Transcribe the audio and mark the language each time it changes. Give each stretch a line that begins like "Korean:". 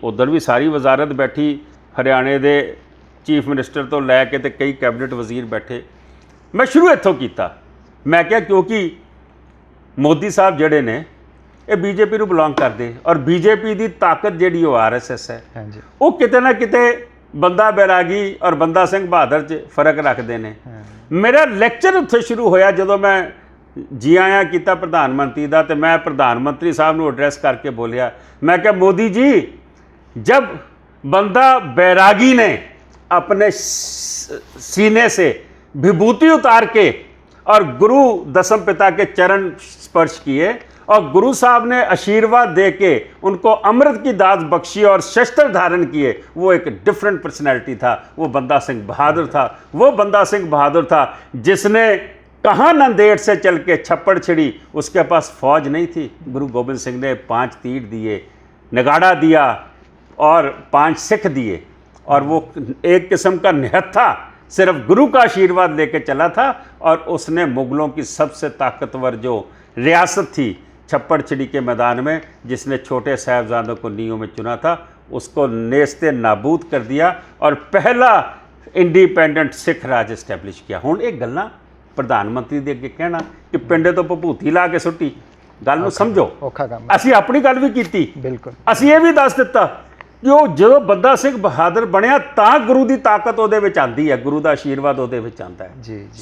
Punjabi: ਉੱਧਰ ਵੀ ਸਾਰੀ ਵਜ਼ਾਰਤ ਬੈਠੀ, ਹਰਿਆਣੇ ਦੇ ਚੀਫ ਮਿਨਿਸਟਰ ਤੋਂ ਲੈ ਕੇ ਤੇ ਕਈ ਕੈਬਨਿਟ ਵਜ਼ੀਰ ਬੈਠੇ। ਮੈਂ ਸ਼ੁਰੂ ਇੱਥੋਂ ਕੀਤਾ। ਮੈਂ ਕਿਹਾ ਕਿਉਂਕਿ ਮੋਦੀ ਸਾਹਿਬ ਜਿਹੜੇ ਨੇ ਇਹ ਬੀਜੇਪੀ ਨੂੰ ਬਿਲੋਂਗ ਕਰਦੇ ਔਰ ਬੀਜੇਪੀ ਦੀ ਤਾਕਤ ਜਿਹੜੀ ਉਹ ਆਰਐਸਐਸ ਹੈ, ਹਾਂਜੀ, ਉਹ ਕਿਤੇ ਨਾ ਕਿਤੇ ਬੰਦਾ ਬੈਰਾਗੀ ਔਰ ਬੰਦਾ ਸਿੰਘ ਬਹਾਦਰ 'ਚ ਫਰਕ ਰੱਖਦੇ ਨੇ। ਮੇਰਾ ਲੈਕਚਰ ਉੱਥੇ ਸ਼ੁਰੂ ਹੋਇਆ ਜਦੋਂ ਮੈਂ ਜੀ ਆਇਆਂ ਕੀਤਾ ਪ੍ਰਧਾਨ ਮੰਤਰੀ ਦਾ, ਤੇ ਮੈਂ ਪ੍ਰਧਾਨ ਮੰਤਰੀ ਸਾਹਿਬ ਨੂੰ ਐਡਰੈਸ ਕਰਕੇ ਬੋਲਿਆ, ਮੈਂ ਕਿਹਾ ਮੋਦੀ ਜੀ,
Hindi: जब बंदा बैरागी ने अपने सीने से विभूति उतार के और गुरु दसम पिता के चरण स्पर्श किए और गुरु साहब ने आशीर्वाद दे के उनको अमृत की दात बख्शी और शस्त्र धारण किए, वो एक डिफरेंट पर्सनैलिटी था। वो बंदा सिंह बहादुर था। वो बंदा सिंह बहादुर था जिसने कहाँ नंदेड़ से चल के छप्पड़ छिड़ी, उसके पास फौज नहीं थी। गुरु गोबिंद सिंह ने 5 तीर दिए, नगाड़ा दिया और 5 सिख दिए, और वो एक किस्म का निहत्था सिर्फ गुरु का आशीर्वाद लेके चला था। और उसने मुग़लों की सबसे ताकतवर जो रियासत थी छप्पड़ छिड़ी के मैदान में, जिसने छोटे साहबजादों को नींव में चुना था, उसको नेस्ते नाबूद कर दिया और पहला इंडिपेंडेंट सिख राज इस्टैबलिश किया।
Punjabi: हुण ये गल्लां प्रधानमंत्री ਦੇ ਅੱਗੇ ਕਹਿਣਾ ਕਿ ਪਿੰਡੇ ਤੋਂ ਭਭੂਤੀ ਲਾ ਕੇ ਸੁੱਟੀ, ਗੱਲ ਨੂੰ ਸਮਝੋ। ਔਖਾ ਕੰਮ। ਅਸੀਂ ਆਪਣੀ ਗੱਲ ਵੀ ਕੀਤੀ, ਬਿਲਕੁਲ। ਅਸੀਂ ਇਹ ਵੀ ਦੱਸ ਦਿੱਤਾ ਕਿ ਉਹ ਜਦੋਂ ਬੰਦਾ ਸਿੰਘ ਬਹਾਦਰ ਬਣਿਆ ਤਾਂ ਗੁਰੂ ਦੀ ਤਾਕਤ ਉਹਦੇ ਵਿੱਚ ਆਂਦੀ ਹੈ, ਗੁਰੂ ਦਾ ਆਸ਼ੀਰਵਾਦ ਉਹਦੇ ਵਿੱਚ ਆਂਦਾ ਹੈ। ਜੀ ਜੀ,